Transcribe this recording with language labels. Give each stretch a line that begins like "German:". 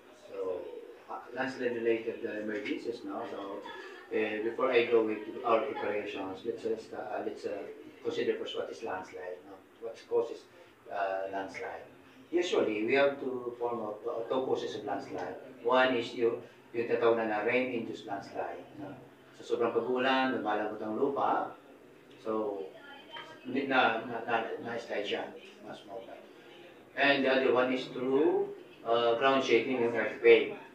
English: So, landslide-related emergencies now. So, before I go into our preparations, let's consider first what is landslide. No? What causes landslide? Usually, we have to form two causes of landslide.
Filipino: One is yung tatawag na
English: rain-induced landslide. No?
Filipino: So, sobrang pag-ulan, lumalabot ang lupa. So, hindi na-slide siya. Mas mobile.
English: And the other one is through ground shaking, yung earthquake.